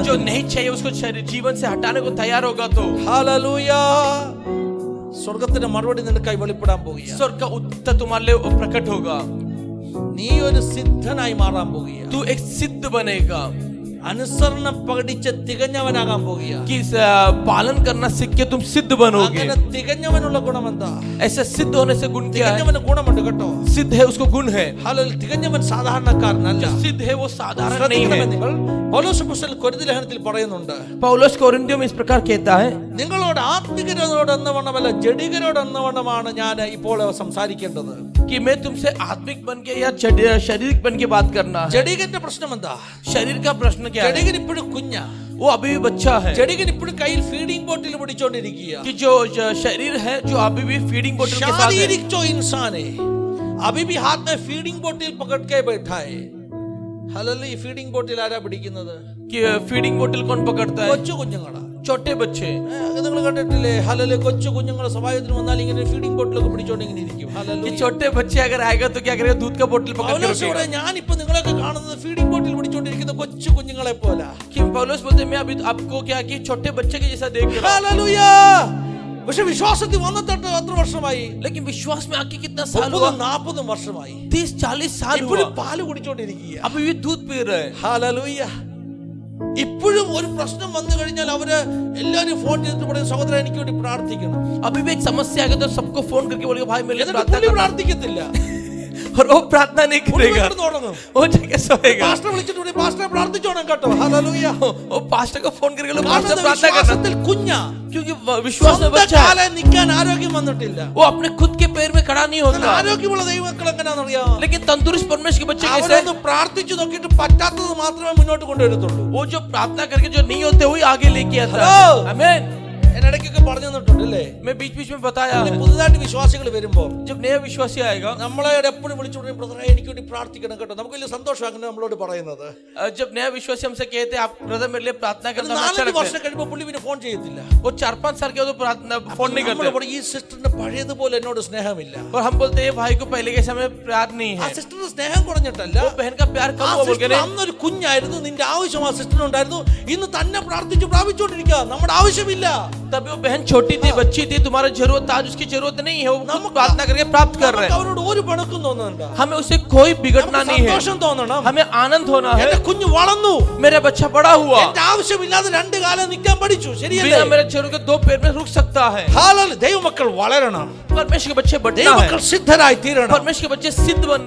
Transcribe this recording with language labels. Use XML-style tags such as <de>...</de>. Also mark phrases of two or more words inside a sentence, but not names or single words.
<hi>जो नहीं चाहिए उसको शरीर जीवन से हटाने को तैयार होगा तो</hi> <ml>ഹല്ലേലൂയ. സ്വർഗത്തിന്റെ മറുപടി നിനക്കായി വെളിപ്പെടാൻ പോകുകയാണ്.</ml> <hi>स्वर्ग का उत्तर तुम्हारे लिए प्रकट होगा.</hi> <ml>നീ ഒരു സിദ്ധനായി മാറാൻ പോകുകയാണ്.</ml> <hi>तू एक सिद्ध बनेगा.</hi> <ml>അനുസരണം പഠിച്ച് തികഞ്ഞവനാകാൻ പോകുകയാണ്.</ml> <hi>कि पालन करना सीख के तुम सिद्ध बनोगे.</hi> <ml>അങ്ങനെ തികഞ്ഞവനുള്ള ഗുണം എന്താ?</ml> <hi>ऐसे सिद्ध होने से गुण क्या है?</hi> <ml>തികഞ്ഞവന് ഗുണമുണ്ട് കേട്ടോ.</ml> <hi>सिद्ध है उसको गुण है.</hi> <ml>ഹല്ലേലൂയ. തികഞ്ഞവൻ സാധാരണക്കാരനല്ല.</ml> <hi>जो सिद्ध है वो साधारण नहीं</hi> <ml>ശ്രദ്ധിക്കണമേ</ml> <hi>है.</hi> <ml>നിങ്ങൾ. പൗലോസ് അപ്പോസ്തലൻ കൊരിന്ത്യർ ലേഖനത്തിൽ പറയുന്നുണ്ട്,</ml> <hi>पौलुस कोरिन्थियों में इस प्रकार कहता है,</hi> <ml>നിങ്ങളോട് ആത്മികരോട് എന്നവണ്ണമല്ല ജഡികരോട് എന്നവണ്ണമാണ് ഞാൻ ഇപ്പോൾ സംസാരിക്കേണ്ടത്.</ml> <hi>कि मैं तुमसे आत्मिक बन के या शारीरिक बन के बात करना है.</hi> <ml>ജഡികന്റെ പ്രശ്നം എന്താ?</ml> <hi>शरीर का प्रश्न क्या है?</hi> <ml>ജഡികൻ ഇപ്പോഴും കുഞ്ഞാ.</ml> <hi>वो अभी भी बच्चा है.</hi> <ml>ജഡികൻ ഇപ്പോഴും കയ്യിൽ</ml> <en>feeding bottle</en> <ml>പിടിച്ചോണ്ടിരിക്കുക.</ml> <hi>कि जो शरीर है जो अभी भी फीडिंग बोतल के साथ है. शारीरिक जो इंसान है अभी भी हाथ में फीडिंग बोतल पकड़ के बैठा है.</hi> <ml>ഹല്ലേലൂയ.</ml> <en>feeding bottle</en> <ml>ആരാ പിടിക്കുന്നത്?</ml> <hi>कि फीडिंग बोतल कौन पकड़ता है?</hi> <ml>കൊച്ചു കുഞ്ഞുങ്ങളാ.</ml> <hi>छोटे बच्चे.</hi> <ml>നിങ്ങൾ കണ്ടിട്ടില്ലേ? ഹല്ലേലൂയ. കൊച്ചു കുഞ്ഞുങ്ങൾ സഭായത്തിന് വന്നാൽ ഇങ്ങനെ ഫീഡിംഗ് ബോട്ടിലൊക്കെ പിടിച്ചോണ്ട് ഇങ്ങനെ ഇരിക്കും.</ml> <hi>कि</hi> <ml>ഹല്ലേലൂയ.</ml> <hi>छोटे बच्चे अगर आएगा तो क्या करेगा? दूध का बोतल पकड़ के</hi> <ml>പൗലോസ്</ml> <hi>रखेगा.</hi> <ml>ഇവിടെ ഞാനിപ്പോ നിങ്ങളൊക്കെ കാണുന്നത്</ml> <en>feeding bottle</en> <ml>പിടിച്ചോണ്ടിരിക്കുന്ന കൊച്ചു കുഞ്ഞുങ്ങളെ പോലെ.</ml> <hi>कि पौलुस बोलते मैं अभी आपको क्या कि छोटे बच्चे के जैसा देख रहा हूं.</hi> <ml>ഹല്ലേലൂയ. പക്ഷെ വിശ്വാസത്തിൽ വന്നിട്ട് എത്ര വർഷമായി?</ml> <hi>लेकिन विश्वास में आके कितना साल हुआ?</hi> <ml>30-40 വർഷമായി.</ml> <hi>30-40 साल हुआ.</hi> <ml>ഇപ്പോഴും പാല് കുടിച്ചോണ്ടിരിക്കുക.</ml> <hi>अभी भी दूध पी रहे हैं.</hi> <ml>ഹല്ലേലൂയ. ഇപ്പോഴും ഒരു പ്രശ്നം വന്നു കഴിഞ്ഞാൽ അവര് എല്ലാവരും ഫോൺ ചെയ്തിട്ട് പറയും, സഹോദരൻ എനിക്ക് വേണ്ടി പ്രാർത്ഥിക്കണം.</ml> <hi>अभी भी एक समस्या आएगा तो सबको फोन करके बोलेगा भाई मेरे लिए</hi> <ml>എന്നിട്ട്</ml> <hi>प्रार्थना</hi> <ml>പുള്ളി</ml> <hi>करना.</hi> <ml>പ്രാർത്ഥിക്കില്ല.</ml> <hi>और वो प्रार्थना नहीं</hi> <ml>പുള്ളി</ml> <hi>करेगा.</hi> <ml>കിടന്ന് ഉറങ്ങും.</ml> <hi>वो जगह सोएगा.</hi> <ml>പാസ്റ്റർ വിളിച്ചിട്ട് പറയും, പാസ്റ്ററെ പ്രാർത്ഥിച്ചോണം കേട്ടോ. ഹല്ലേലൂയ.</ml> <hi>वो पास्टर को फोन करके बोलेगा</hi> <ml>കാരണം</ml> <hi>पास्टर प्रार्थना करना.</hi> <ml>വിശ്വാസത്തിൽ കുഞ്ഞാ.</ml> <hi>क्योंकि विश्वास में</hi> <ml>സ്വന്തം</ml> <hi>बच्चा है.</hi> <ml>കാലിൽ നിൽക്കാൻ ആരോഗ്യം വന്നിട്ടില്ല.</ml> <hi>वो अपने खुद के पैर में खड़ा नहीं होता.</hi> <ml>ആരോഗ്യമുള്ള ദൈവമക്കൾ എങ്ങനെയാണെന്നറിയാമോ?</ml> <hi>लेकिन तंदुरुस्त परमेश्वर के बच्चे कैसे</hi> <ml>അവരൊന്ന് പ്രാർത്ഥിച്ചു നോക്കിയിട്ട് പറ്റാത്തത് മാത്രമേ മുന്നോട്ട് കൊണ്ടുവരത്തുള്ളൂ.</ml> <hi>वो जो प्रार्थना करके जो नहीं होते वही आगे लेके आता है. Hello. आमीन.</hi> <ml>ഞാൻ ഇടയ്ക്കൊക്കെ പറഞ്ഞു തന്നിട്ടുണ്ട് അല്ലേ?</ml> <hi>मैं बीच बीच में बताया है,</hi> <ml>പുതുതായിട്ട് വിശ്വാസികൾ വരുമ്പോ</ml> <hi>जब नया विश्वासी आएगा,</hi> <ml>നമ്മളെ എപ്പോഴും വിളിച്ചുകൊണ്ട് ബ്രദറെ എനിക്ക് വേണ്ടി പ്രാർത്ഥിക്കണം കേട്ടോ, നമുക്ക് വലിയ സന്തോഷം അങ്ങനെ നമ്മളോട് പറയുന്നത്.</ml> <hi>जब नया विश्वासी हमसे कहते हैं आप ब्रदर मेरे लिए प्रार्थना करना, हमें अच्छा 4 लगता</hi> <ml>വർഷം</ml> <hi>है।</hi> <ml>കഴിയുമ്പോൾ പുള്ളി പിന്നെ ഫോൺ ചെയ്യത്തില്ല.</ml> <hi>वो 4-5 साल के हो तो प्रार्थना फोन नहीं</hi> <ml>നമ്മൾ</ml> <hi>करते,</hi> <ml>പറയും, ഈ സിസ്റ്ററിന് പഴയതുപോലെ എന്നോട് സ്നേഹമില്ല.</ml> <hi>और हम बोलते हैं भाई को पहले के समय प्यार नहीं</hi> <ml>ആ</ml> <hi>है,</hi> <ml>സിസ്റ്ററിന് സ്നേഹം കുറഞ്ഞിട്ടല്ല,</ml> <hi>वो बहन का प्यार</hi> <ml>ആ</ml> <hi>कम हुआ बोल के</hi> <ml>സിസ്റ്റർ</ml> <hi>नहीं।</hi> <ml>അന്നൊരു കുഞ്ഞായിരുന്നു, നിന്റെ ആവശ്യം ആ സിസ്റ്ററിനുണ്ടായിരുന്നു, ഇന്ന് തന്നെ പ്രാർത്ഥിച്ച് പ്രാപിച്ചുകൊണ്ടിരിക്കുക, നമ്മുടെ ആവശ്യമില്ല.</ml> <hi>तभी वो बहन छोटी थी, बच्ची थी, तुम्हारा जरूरत था, आज उसकी जरूरत नहीं है, वो प्रार्थना करके प्राप्त कर रहे</hi> <ml>നമുക്ക്</ml> <hi>हैं।</hi> <ml>അവരോട് ഒരു പണക്കും തോന്നുന്നുണ്ട്,</ml> <hi>हमें उससे कोई बिगड़ना नहीं है,</hi> <ml>സന്തോഷം തോന്നണം.</ml> <hi>हमें आनंद होना है।</hi> <ml>എന്റെ കുഞ്ഞ് വളർന്നു,</ml> <hi>मेरा बच्चा बड़ा हुआ,</hi> <ml>എന്റെ ആവശ്യമില്ലാതെ 2 കാലം നിൽക്കാൻ പഠിച്ചു, ശരിയല്ലേ?</ml> <hi>बिना मेरे जरूरत के 2 पैर में रुक सकता है।</hi> <ml>ഹാലലൂയ. ദൈവമക്കൾ വളരണം,</ml> <hi>परमेश्वर के बच्चे बढ़ना</hi> <ml>ദൈവമക്കൾ</ml> <hi>है,</hi> <ml>സിദ്ധരായി തീരണം.</ml> <hi>परमेश्वर के बच्चे सिद्ध बनना</hi>